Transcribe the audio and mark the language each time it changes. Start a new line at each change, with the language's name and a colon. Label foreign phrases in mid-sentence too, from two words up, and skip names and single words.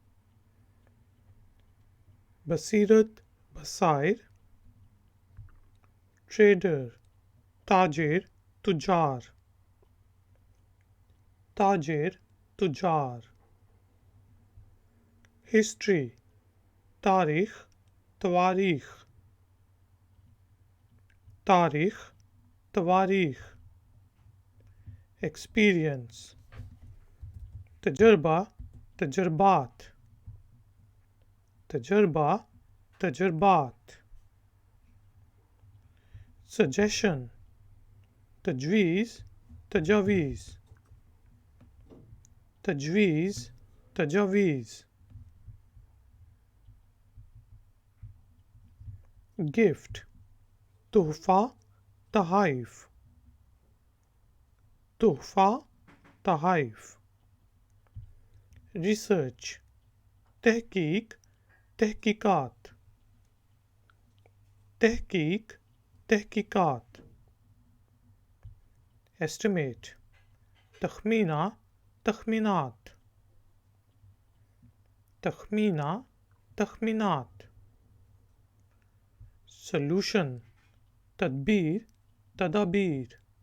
Urdu: بصیرت بصائر trader تاجر تجار تاجر تجار history تاریخ تواریخ تاریخ تواریخ experience تجربہ تجربات تجربہ تجربات suggestion تجویز تجاویز تجویز تجاویز gift تحفہ تحائف تحفہ تحائف research تحقیق تحقیقات تحقیق تحقیقات estimate تخمینہ تخمینات تخمینہ تخمینات solution تدبیر تدابیر